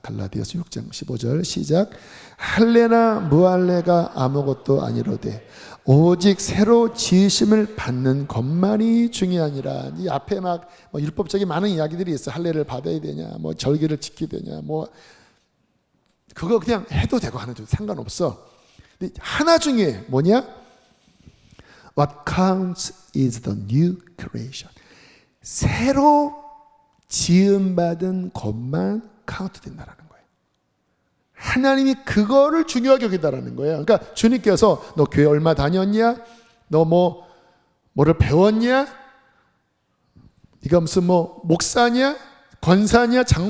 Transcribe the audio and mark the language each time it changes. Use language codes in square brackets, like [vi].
[ko] 갈라디아서 6장 15절 시작. 할례나 무할례가 아무것도 아니로되 오직 새로 지으심을 받는 것만이 중요하니라. 이 앞에 막 율법적인 많은 이야기들이 있어. 할례를 받아야 되냐, 뭐 절기를 지켜야 되냐, 뭐 그거 그냥 해도 되고 안 해도 상관없어. 근데 하나 중요해. 뭐냐? [en] What counts is the new creation. [ko] 새로 지음받은 것만 카운트 된다라는 거예요. 하나님이 그거를 중요하게 여기다라는 거예요. 그러니까 주님께서 너 교회 얼마 다녔냐? 너 뭐를 배웠냐? 네가 무슨 목사냐? 권사냐?